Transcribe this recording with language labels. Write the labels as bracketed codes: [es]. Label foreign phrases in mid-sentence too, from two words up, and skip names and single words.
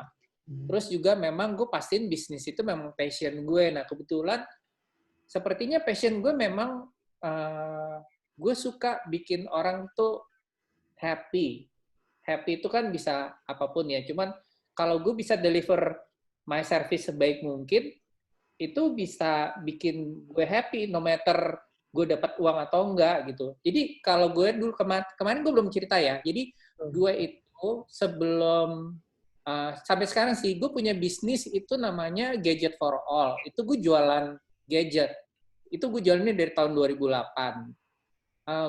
[id] Terus juga memang gue pastiin bisnis itu memang passion gue. Nah kebetulan sepertinya passion gue memang gue suka bikin orang tuh happy. Happy itu kan bisa apapun ya, cuman kalau gue bisa [en] deliver my service [id] sebaik mungkin, itu bisa bikin gue happy, [en] no matter [id] gue dapat uang atau enggak gitu. Jadi kalau gue dulu kemarin gue belum cerita ya. Jadi gue itu sebelum sampai sekarang sih gue punya bisnis itu namanya Gadget for All. Itu gue jualan gadget. Itu gue jualannya dari tahun 2008.